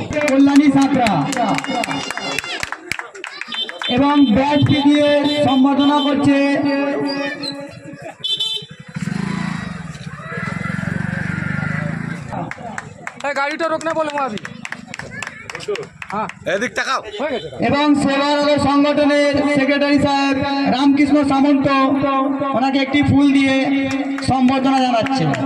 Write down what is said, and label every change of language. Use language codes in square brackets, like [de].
[bn] কল্যাণী ছাত্রা এবং ব্যাচকে দিয়ে সম্বর্ধনা করছে [hi] गाड़ी रोकना बोलूंगा अभी। [bn] এবং সেবার আলো সংগঠনের সেক্রেটারি সাহেব রামকৃষ্ণ সামন্ত ওনাকে একটি ফুল দিয়ে সম্বর্ধনা জানাচ্ছে।